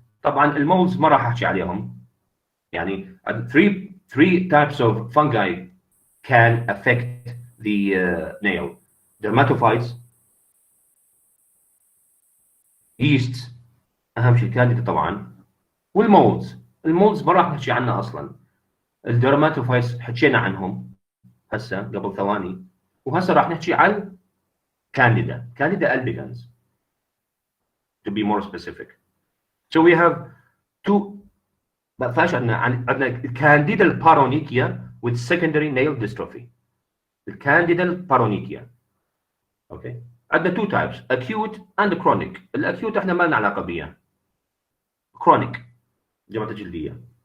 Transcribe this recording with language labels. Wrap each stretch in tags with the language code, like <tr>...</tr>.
<ar>طبعا المولز ما راح احكي عليهم.</ar> <en>يعني 3 types of fungi can affect the nail.</en> <ar>dermatophytes, yeasts، اهم شيء الكانديدا طبعا، والمولز. المولز ما راح نحكي عنها اصلا. الدرماتوفايتس حكينا عنهم هسه قبل ثواني، وهسه راح نحكي عن كانديدا albicans</ar> <en>to be more specific. So we have 2.</en> <ar>ما فيهاش عندنا الكانديدا البارونيكيا</ar> <en>with secondary nail dystrophy.</en> <ar>الكانديدا البارونيكيا. اوكي.</ar> <en>عندنا 2 types acute and chronic.</en> <ar>الاكيوت احنا ما لنا علاقه بيها. chronic جماعه الجلديه.</ar>